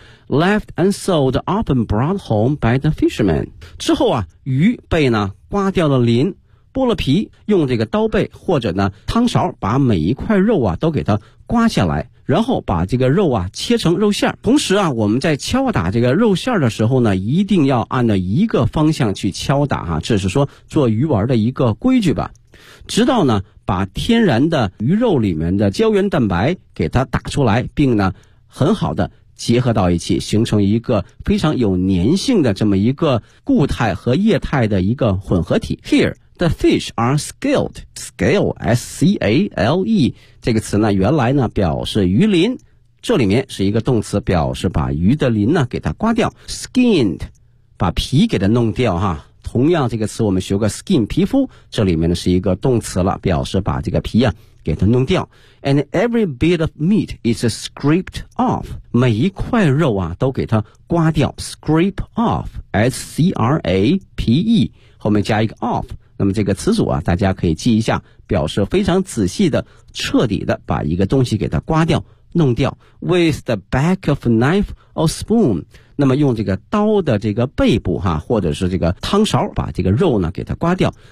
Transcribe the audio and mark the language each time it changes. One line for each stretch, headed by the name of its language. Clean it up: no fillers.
English: Left unsold, often brought home by the fishermen.
Chinese: 之后啊，鱼被呢刮掉了鳞，剥了皮，用这个刀背或者呢汤勺把每一块肉啊都给它刮下来，然后把这个肉啊切成肉馅。同时啊，我们在敲打这个肉馅的时候呢，一定要按照一个方向去敲打哈、啊，这是说做鱼丸的一个规矩吧。直到呢把天然的鱼肉里面的胶原蛋白给它打出来，并呢很好的结合到一起，形成一个非常有粘性的这么一个固态和液态的一个混合体。
English: Here the fish are scaled.
Chinese: Scale S-C-A-L-E 这个词呢原来呢表示鱼鳞，这里面是一个动词，表示把鱼的鳞呢给它刮掉。 Skinned 把皮给它弄掉哈。同样这个词我们学过 skin 皮肤，这里面呢是一个动词了，表示把这个皮啊给它弄掉。
English: And every bit of meat is scraped off.
Chinese: 每一块肉啊都给它刮掉。 Scrape off S-C-R-A-P-E 后面加一个 off， 那么这个词组啊大家可以记一下，表示非常仔细的彻底的把一个东西给它刮掉弄掉。
English: With the back of knife or spoon，
Chinese: 那么用这个刀的这个背部哈，或者是这个汤勺把这个肉呢给它刮掉。